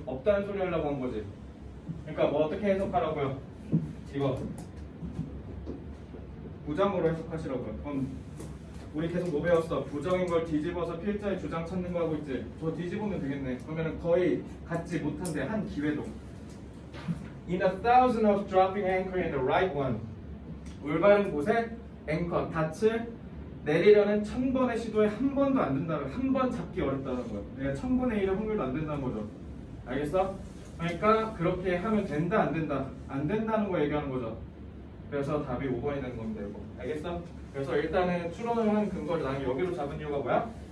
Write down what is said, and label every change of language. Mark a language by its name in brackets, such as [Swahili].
[Korean] 없다는 소리 하려고 한 거지. 그러니까 뭐 어떻게 해석하라고요? 이거 부정으로 해석하시라고요. 그럼 우리 계속 뭐 배웠어? 부정인 걸 뒤집어서 필자의 주장 찾는 거 하고 있지. 저 뒤집으면 되겠네. 그러면 거의 갖지 못한데 한 기회도. [English] In a thousand of dropping anchor in the right one. [Korean] 올바른 곳에 앵커 닻을 내리려는 1000번의 시도에 한 번도 안 된다는 한 번 잡기 어렵다는 거예요. 내가 1000분의 1의 확률도 안 된다는 거죠. 알겠어? 그러니까 그렇게 하면 된다 안 된다 안 된다는 거 얘기하는 거죠. 그래서 답이 5번이 되는 겁니다. 이거 알겠어? 그래서 일단은 추론을 한 근거를 나는 여기로 잡은 이유가 뭐야?